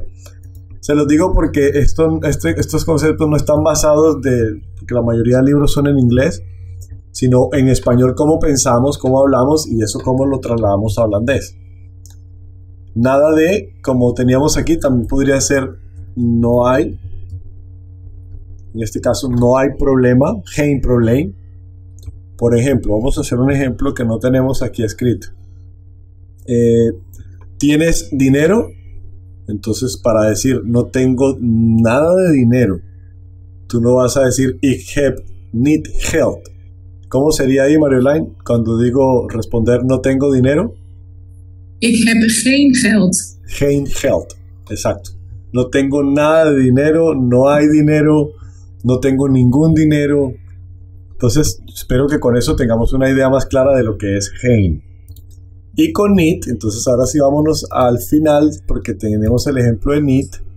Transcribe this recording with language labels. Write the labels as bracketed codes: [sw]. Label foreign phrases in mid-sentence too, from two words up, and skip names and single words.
[es] Se los digo porque estos conceptos no están basados que la mayoría de libros son en inglés, sino en español, cómo pensamos, cómo hablamos, y eso cómo lo trasladamos a holandés. Nada de, como teníamos aquí, también podría ser no hay. En este caso no hay problema, [nl] geen probleem. [es] Por ejemplo, vamos a hacer un ejemplo que no tenemos aquí escrito. ¿Tienes dinero? Entonces, para decir no tengo nada de dinero, tú no vas a decir [nl] ik heb niet geld. [es] ¿Cómo sería ahí, Marjolein, cuando digo responder no tengo dinero? [nl] Ik heb geen geld. Geen geld, [es] exacto. No tengo nada de dinero, no hay dinero, no tengo ningún dinero. Entonces, espero que con eso tengamos una idea más clara de lo que es geen. Y con need, entonces ahora sí vámonos al final, porque tenemos el ejemplo de need.